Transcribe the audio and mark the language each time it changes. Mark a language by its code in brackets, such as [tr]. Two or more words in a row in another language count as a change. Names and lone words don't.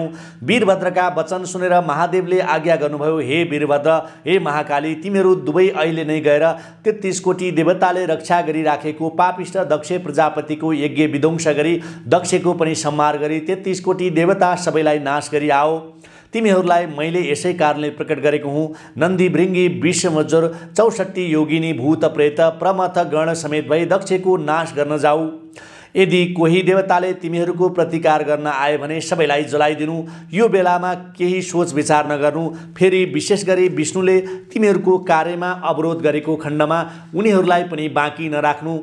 [ne] वीरभद्रका वचन सुनेर महादेवले आज्ञा गर्नुभयो, हे वीरभद्र, हे महाकाली, तिमीहरू दुवै अहिले नै गएर 33 कोटी देवताले रक्षा गरिराखेको पापिष्ट दक्ष प्रजापतिको यज्ञ विध्वंस गरी दक्षको पनि संहार गरी 33 कोटी देवता सबैलाई नाश गरी आओ। तिमीहरूलाई मैले यसै कारणले प्रकट गरेको हुँ। नन्दी भृङ्गी विषमज्वर 64 योगिनी भूत प्रेत प्रमथ गण समेत भई दक्षको नाश गर्न जाऊ। यदि कोही देवताले तिमीहरूको प्रतिकार गर्न आए भने सबैलाई जलाइदिनु। यो बेलामा केही सोच विचार नगर्नु। फेरि विशेष गरी विष्णुले तिमीहरूको कार्यमा अवरोध गरेको खण्डमा उनीहरूलाई पनि बाँकी नराख्नु।